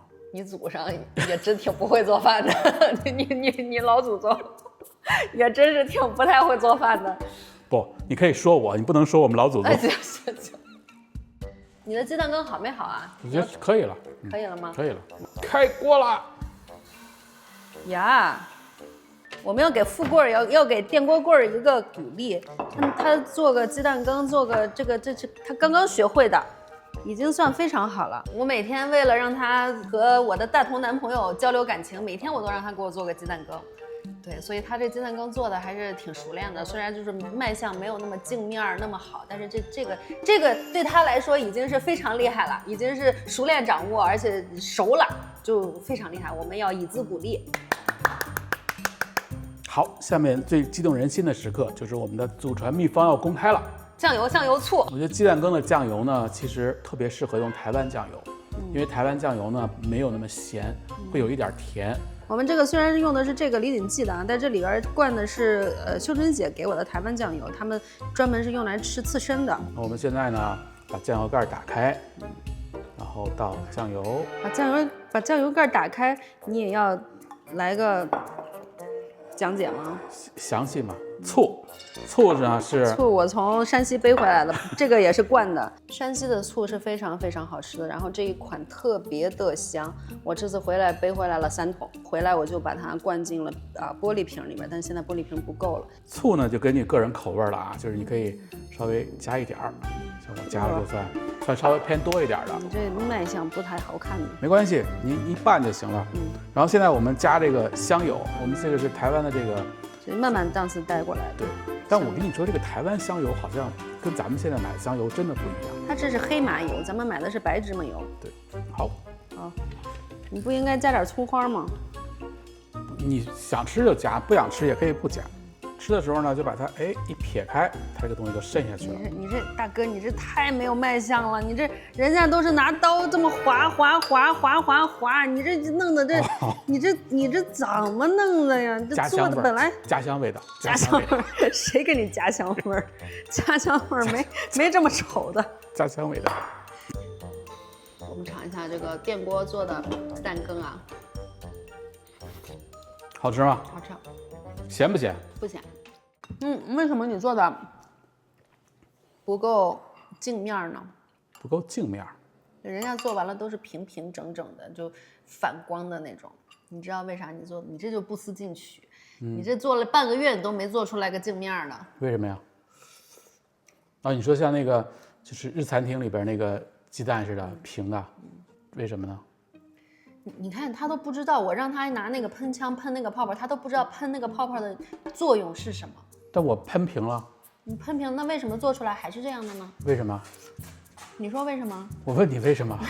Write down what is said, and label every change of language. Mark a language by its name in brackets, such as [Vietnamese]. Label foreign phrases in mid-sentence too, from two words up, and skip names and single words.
[Chinese] 你祖上也真挺不會做飯的，你老祖宗也真是挺不太會做飯的。不，你可以說我，你不能說我們老祖宗。行。你的雞蛋羹好沒好啊？我覺得可以了。可以了嗎？可以了，開鍋了。呀，我們要給富貴要給電鍋貴一個鼓勵。他做個雞蛋羹，做個這他剛剛學會的， 已經算非常好了。我每天为了讓他和我的大同男朋友交流感情，每天我都讓他给我做个鸡蛋羹。对，所以他这鸡蛋羹做的还是挺熟练的，虽然就是卖相没有那么镜面那么好，但是这个对他来说已经是非常厉害了，已经是熟练掌握，而且熟了，就非常厉害。我们要以资鼓勵。好，下面最激动人心的时刻就是我们的祖传秘方要公开了。酱油醋，我觉得鸡蛋羹的酱油呢，其實特別適合用台灣醬油，因為台灣醬油呢沒有那麼鹹，會有一點甜。我們這個雖然是用的是這個李錦記的啊，但這裡邊灌的是秀珍姐給我的台灣醬油，他們專門是用來吃刺身的。我們現在呢，把醬油蓋打開，然後倒醬油。把醬油蓋打開，你也要來個講解嗎？詳細嗎？ 醋呢是醋，我從山西背回來的，這個也是灌的。山西的醋是非常非常好吃的，然後這一款特別的香。我這次回來背回來了3桶，回來我就把它灌進了玻璃瓶裡面，但現在玻璃瓶不夠了。醋呢就根據個人口味了啊，就是你可以稍微加一點兒，像我加的就算稍微偏多一點的。你這賣相不太好看的。沒關係，你一拌就行了。然後現在我們加這個香油，我們這個是台灣的這個。慢慢檔次帶過來的。對，但我跟你說，這個台灣香油好像跟咱們現在買的香油真的不一樣。它這是黑麻油，咱們買的是白芝麻油。對，好。好，你不應該加點蔥花嗎？你想吃就加，不想吃也可以不加。吃的時候呢，就把它一撇開，它這個東西就滲下去了。你這大哥，你這太沒有賣相了。你這人家都是拿刀這麼劃，你這弄的這，你這怎麼弄的呀？這做的本來家鄉味道，家鄉味兒，誰給你家鄉味兒？家鄉味兒沒這麼醜的。家鄉味道。我們嘗一下這個電鍋做的雞蛋羹啊，好吃嗎？好吃。鹹不鹹？不鹹。為什麼你做的不夠鏡面呢？不夠鏡面。人家做完了都是平平整整的，就反光的那種。你知道為啥你做？你這就不思進取。你這做了半個月，你都沒做出來個鏡面呢。為什麼呀？啊，你說像那個就是日餐廳裡邊那個雞蛋似的平的，為什麼呢？你看他都不知道，我讓他拿那個噴槍噴那個泡泡，他都不知道噴那個泡泡的作用是什麼。但我噴平了。你噴平，那為什麼做出來還是這樣的呢？為什麼？你說為什麼？我問你為什麼？